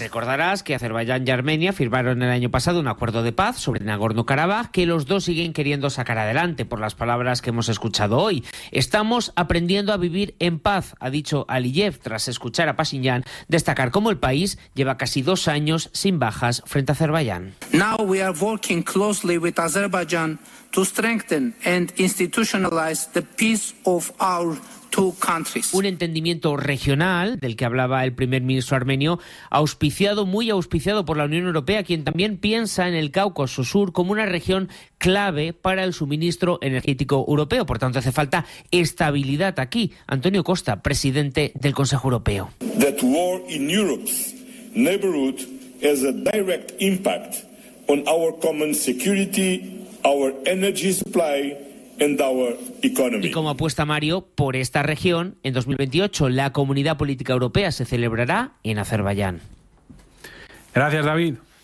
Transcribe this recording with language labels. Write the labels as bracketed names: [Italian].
[Spanish] Recordarás que Azerbaiyán y Armenia firmaron el año pasado un acuerdo de paz sobre Nagorno-Karabaj, que los dos siguen queriendo sacar adelante por las palabras que hemos escuchado hoy. Estamos aprendiendo a vivir en paz, ha dicho Aliyev tras escuchar a Pashinyan destacar cómo el país lleva casi 2 años sin bajas frente a Azerbaiyán. [English] Now we are working closely with Azerbaijan to strengthen and institutionalize the peace of our two countries. [Spanish] Un entendimiento regional del que hablaba el primer ministro armenio, muy auspiciado por la Unión Europea, quien también piensa en el Cáucaso Sur como una región clave para el suministro energético europeo. Por tanto, hace falta estabilidad aquí. Antonio Costa, presidente del Consejo Europeo. [English] That war in Europe's neighborhood has a direct impact on our common security, our energy supply. [Spanish] Y como apuesta Mario, por esta región, en 2028 la Comunidad Política Europea se celebrará en Azerbaiyán. Gracias, David.